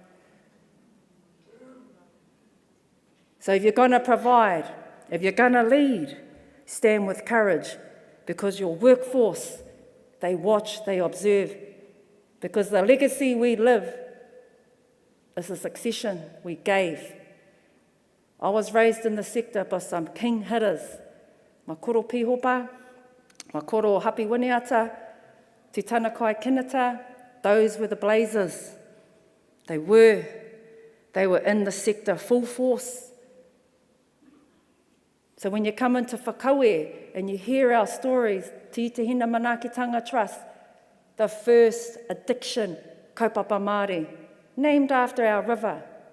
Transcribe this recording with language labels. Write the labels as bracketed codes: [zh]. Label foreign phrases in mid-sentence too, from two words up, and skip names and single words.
[en] So if you're going to provide, if you're going to lead, stand with courage, because your workforce, they watch, they observe, because the legacy we live is a succession we gave. I was raised in the sector by some king hitters. [mi] Ma koro pihopa, ma koro hapi winiata, te tanakai kinata, [en] those were the blazers. They were in the sector full force. So when you come into whakaue and you hear our stories, Te Hina Manakitanga Trust, the first addiction [mi] kaupapa Māori, [en] named after our river.